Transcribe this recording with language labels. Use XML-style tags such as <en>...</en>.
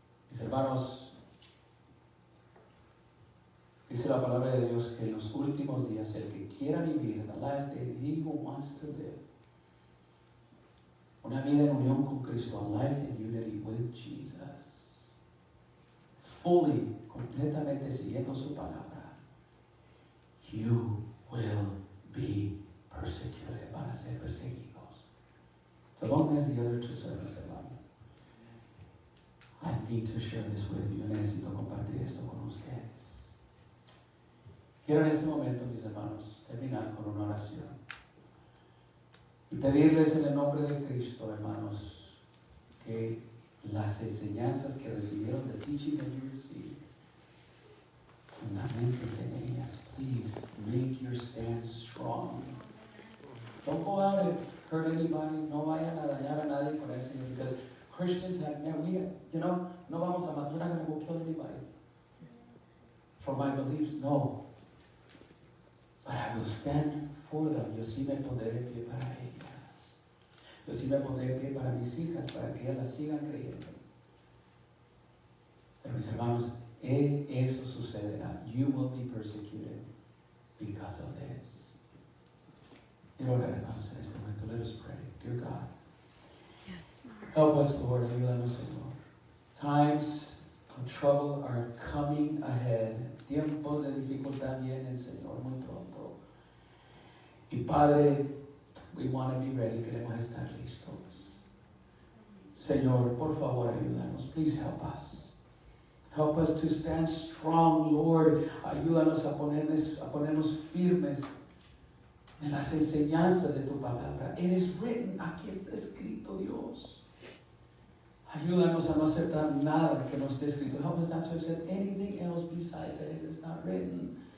<es>Mis hermanos, dice la palabra de Dios que en los últimos días el que quiera vivir,</es> <en>in the last day, he who wants to live,</en> <es>una vida en unión con Cristo,</es> <en>a life in unity with Jesus, fully,</en> <es>completamente siguiendo su palabra,</es> <en>you will be persecuted,</en> <es>van a ser perseguidos.</es> <en>So don't miss the other 2 sermons, hermano. I need to share this with you.</en> <es>Necesito compartir esto con ustedes. Quiero en este momento, mis hermanos, terminar con una oración y pedirles en el nombre de Cristo, hermanos, que las enseñanzas que recibieron,</es> <en>the teachings that you received,</en> <es>fundamentes en ellas.</es> <en>Please make your stand strong. Don't go out and hurt anybody.</en> <es>No vayan a dañar a nadie con eso,</es> <en>because Christians have,</en> <es>no vamos a matar,</es> <en>we're not going to go kill anybody for my beliefs.</en> <es>No.</es> <en>But I will stand for them.</en> <es>Yo sí me pondré de pie para ellas. Yo sí me pondré de pie para mis hijas, para que ellas las sigan creyendo. Pero mis hermanos, eso sucederá.</es> <en>You will be persecuted because of this.</en> <es>Quiero orar, hermanos, en este momento.</es> <en>Let us pray. Dear God, Yes, Lord. help us, Lord.</en> <es>Ayúdanos, Señor.</es> <en>Times of trouble are coming ahead.</en> <es>Tiempos de dificultad vienen, Señor, muy pronto. Y Padre,</es> <en>we want to be ready.</en> <es>Queremos estar listos. Señor, por favor, ayúdanos.</es> <en>Please help us. Help us to stand strong, Lord.</en> <es>Ayúdanos a ponernos firmes en las enseñanzas de tu palabra.</es> <en>It is written,</en> <es>aquí está escrito, Dios. Ayúdanos a no aceptar nada que no esté escrito.</es> <en>Help us not to accept anything else besides that it is not written.</en>